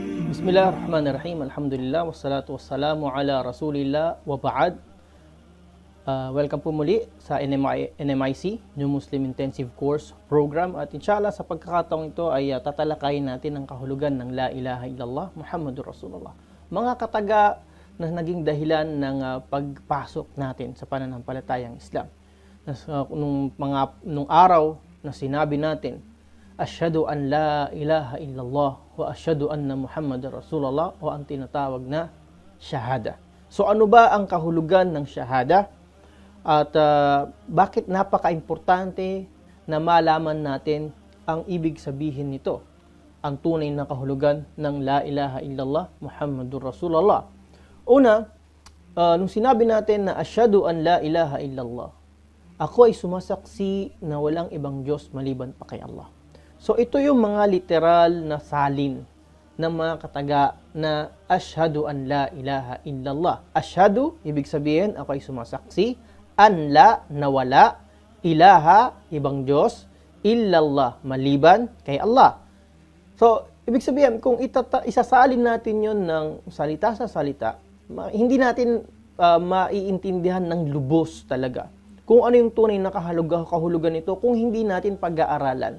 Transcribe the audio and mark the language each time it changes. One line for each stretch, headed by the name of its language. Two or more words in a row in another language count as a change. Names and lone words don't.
Arabic: Bismillahirrahmanirrahim. Alhamdulillah. والصلاة والسلام على رسول الله وبعد.
Filipino: Welcome po muli sa NMIC, New Muslim Intensive Course Program. At inshallah sa pagkakataong ito ay tatalakayin natin ang kahulugan ng
Arabic: لا إله إلا الله محمد رسول الله.
Filipino: Mga kataga na naging dahilan ng pagpasok natin sa pananampalatayang Islam. Nung araw na sinabi natin,
Arabic: أشهد أن لا إله إلا الله وأشهد أن محمدا رسول الله,
Filipino: o ang tinatawag na shahada. So ano ba ang kahulugan ng shahada? At bakit napaka-importante na malaman natin ang ibig sabihin nito? Ang tunay na kahulugan ng
Arabic: لا إله إلا الله محمد رسول الله.
Filipino: Una, nung sinabi natin na
Arabic: أشهد أن لا إله إلا الله,
Filipino: ako ay sumasaksi na walang ibang Diyos maliban pa kay Allah. So ito yung mga literal na salin ng mga kataga na
Arabic: أشهد أن لا إله إلا الله.
Filipino: Asyhadu, ibig sabihin ako ay sumasaksi,
Arabic: أن لا,
Filipino: na wala, ilaha, ibang Diyos, illallah, maliban kay Allah. So ibig sabihin, kung isasalin natin yon ng salita sa salita, hindi natin maiintindihan ng lubos talaga kung ano yung tunay na kahulugan nito kung hindi natin pag-aaralan.